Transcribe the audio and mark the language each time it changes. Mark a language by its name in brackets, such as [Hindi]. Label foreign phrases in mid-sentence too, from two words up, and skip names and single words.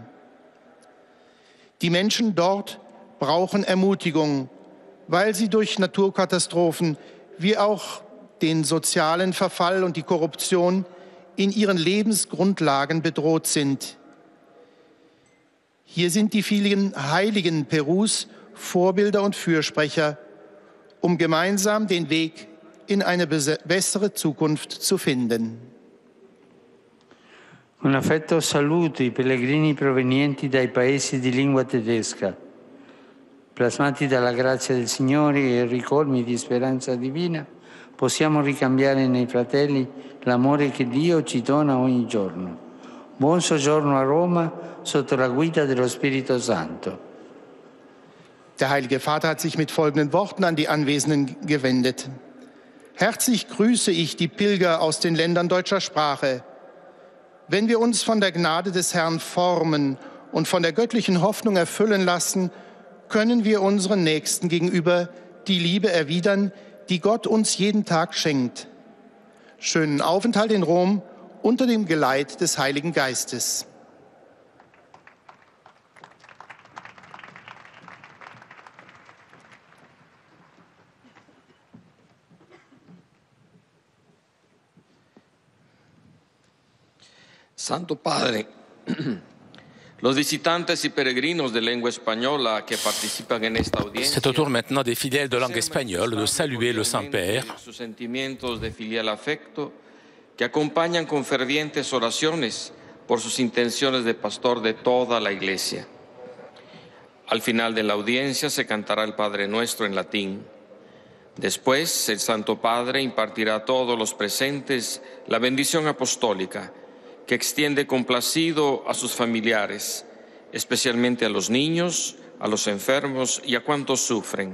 [German] Die Menschen dort brauchen Ermutigung, weil sie durch Naturkatastrophen wie auch den sozialen Verfall und die Korruption in ihren Lebensgrundlagen bedroht sind. Hier sind die vielen Heiligen Perus Vorbilder und Fürsprecher, um gemeinsam den Weg in eine bessere Zukunft zu finden. [Italian] Un affetto saluto i pellegrini provenienti dai paesi di lingua tedesca, plasmati dalla grazia del Signore e ricolmi di speranza divina, possiamo ricambiare nei fratelli l'amore che Dio ci dona ogni giorno. Buon soggiorno a Roma sotto la guida dello Spirito Santo. [German] Der Heilige Vater hat sich mit folgenden Worten an die Anwesenden gewendet. Herzlich grüße ich die Pilger aus den Ländern deutscher Sprache. Wenn wir uns von der Gnade des Herrn formen und von der göttlichen Hoffnung erfüllen lassen, können wir unseren Nächsten gegenüber die Liebe erwidern, die Gott uns jeden Tag schenkt. Schönen Aufenthalt in Rom unter dem Geleit des Heiligen Geistes. [Spanish] Santo Padre, los visitantes y peregrinos de lengua española que participan en esta audiencia. [French] C'est au tour maintenant des fidèles de langue espagnole de saluer le Saint-Père. [Spanish] Sus sentimientos de filial afecto que acompañan con fervientes oraciones por sus intenciones de pastor de toda la Iglesia. Al final de la audiencia se cantará el Padre Nuestro en latín. Después, el Santo Padre impartirá a todos los presentes la bendición apostólica, que extiende complacido a sus familiares, especialmente a los niños, a los enfermos y a cuantos sufren.